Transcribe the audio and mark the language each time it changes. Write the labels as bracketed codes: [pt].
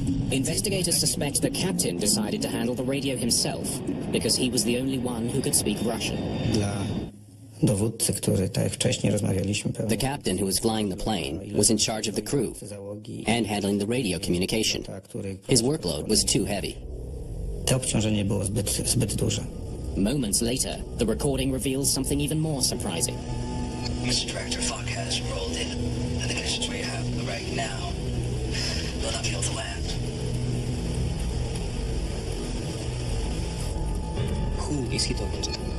[en] Investigators suspect the captain decided to handle the radio himself, because he was the only one who could speak Russian. [pl] Dowódcy, który, tak jak wcześniej rozmawialiśmy, [en] The captain who was flying the plane was in charge of the crew and handling the radio communication. His workload was too heavy. [pl] To obciążenie było zbyt duże. [en] Moments later, the recording reveals something even more surprising. Mr. Director, fog has rolled in, and the conditions we have right now will not be able to land. Who is he talking to?